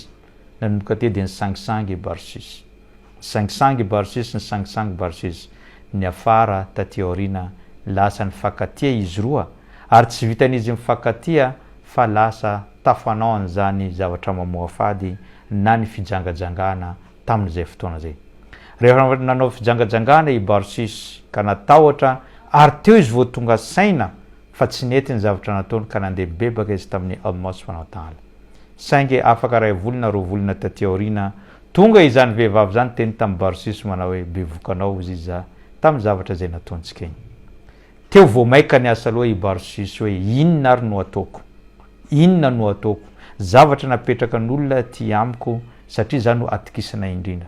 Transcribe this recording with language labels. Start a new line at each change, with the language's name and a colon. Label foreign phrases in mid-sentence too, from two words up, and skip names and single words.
Malagasy: Nanomboka teo de nisangisangy Barsis, nisangisangy Barsis, ny afara taty aoriana lasa nifankatia izy roa, ary tsy vitan'izy mifankatia fa lasa tafanao an'izany zavatra mamoa fady na ny fijangajangana tamin'izay fotoana zay. Rehefa nanao fijangajangana i Barsis ka natahotra, ary teo izy vao tonga saina fa tsy nety ny zavatra nataony, ka nandeha bebaka izy tamin'ny
Arabic: الله سبحانه وتعالى.
Malagasy: Saingy afaka ray volona ro volona taty aoriana tonga izany vehivavy zany teny tamin'ny Barsis manao hoe bevokanao izy za tamin'ny zavatra zay nataontsika iny. Teo vao maika ny asa loha i Barsis hoe inona ary no ataoko, inona no ataoko, zavatra napetraka n'olona ty amiko satria za no atokisana indrindra.